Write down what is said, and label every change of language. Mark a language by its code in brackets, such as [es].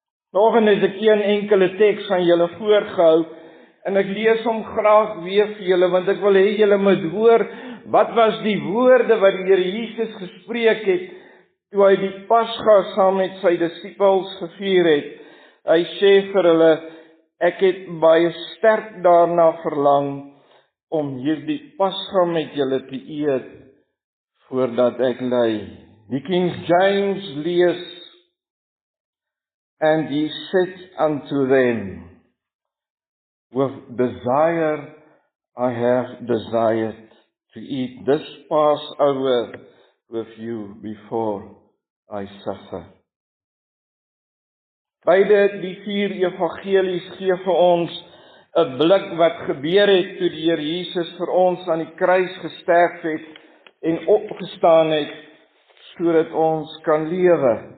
[af] Vanoggend het ek een enkele teks aan julle voorgehou, en ek lees hom graag weer vir julle, want ek wil hê julle moet hoor, wat was die woorde wat die Here Jesus gespreek het, toe hy die Pasga saam met sy disippels gevier het. Hy sê vir hulle, ek het baie sterk daarna verlang, om hierdie Pasga met julle te eet, voordat ek ly. Die King James lees, [en] and he said unto them, with desire I have desired to eat this Passover with you before I suffer. [af] Beide die 4 evangelies gee vir ons 'n blik wat gebeur het toe die Here Jesus vir ons aan die kruis gesterf het en opgestaan het, sodat ons kan lewe.